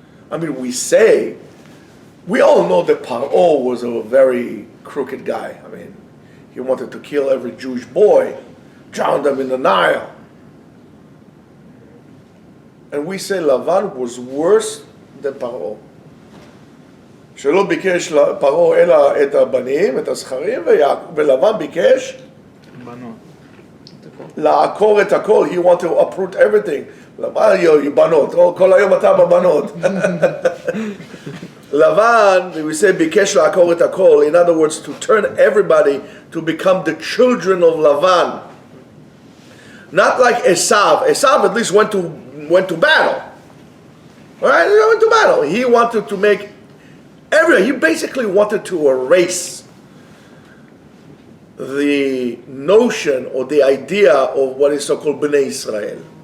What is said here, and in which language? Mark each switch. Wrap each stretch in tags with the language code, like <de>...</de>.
<en>I mean, we all know that Paro was a very crooked guy. I mean, he wanted to kill every Jewish boy, drown them in the Nile. And we say Lavan was worse than Paro.</en> <he>שלא ביקש פרעה אלא את הבנים, את הזכרים, ולבן ביקש לעקור את הכל.</he> <en>He wanted to uproot everything.</en> <he>בנות, כל היום אתה בבנות. Lavan,</he> <en>we say,</en> <he>ביקש לעקור את הכל.</he> <en>In other words, to turn everybody to become the children of Lavan. Not like Esav. Esav at least went to battle. All right, he went to battle. He wanted to make he basically wanted to erase the notion or the idea of what is so-called Bnei Israel.</en>